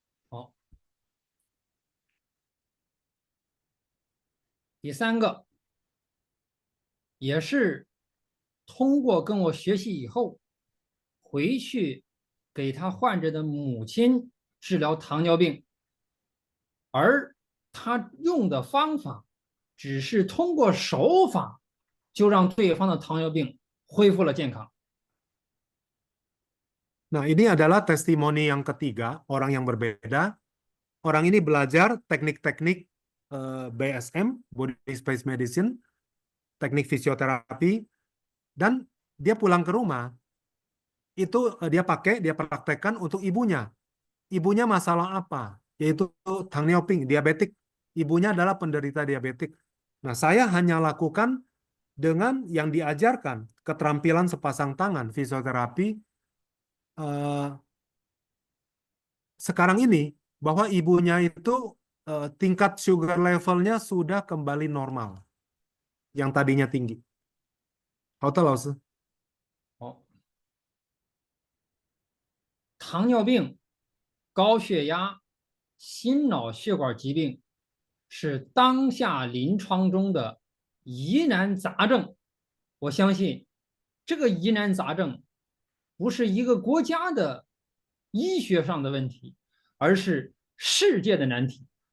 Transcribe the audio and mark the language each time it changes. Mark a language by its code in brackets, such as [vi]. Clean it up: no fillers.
[zh] 好，第三个也是通过跟我学习以后，回去给他患者的母亲治疗糖尿病，而他用的方法只是通过手法就让对方的糖尿病恢复了健康。 [id] Nah, ini adalah testimoni yang ketiga, orang yang berbeda. Orang ini belajar teknik-teknik BSM, Body Space Medicine, teknik fisioterapi, dan dia pulang ke rumah, itu dia praktekkan untuk ibunya. Ibunya masalah apa? Yaitu Tangnyeoping, diabetik. Ibunya adalah penderita diabetik. Nah, saya hanya lakukan dengan yang diajarkan, keterampilan sepasang tangan, fisioterapi, sekarang ini bahwa ibunya itu tingkat sugar levelnya sudah kembali normal, yang tadinya tinggi. [zh] 好的，老师。好，糖尿病、高血压、心脑血管疾病是当下临床中的疑难杂症。我相信这个疑难杂症不是一个国家的医学上的问题，而是世界的难题。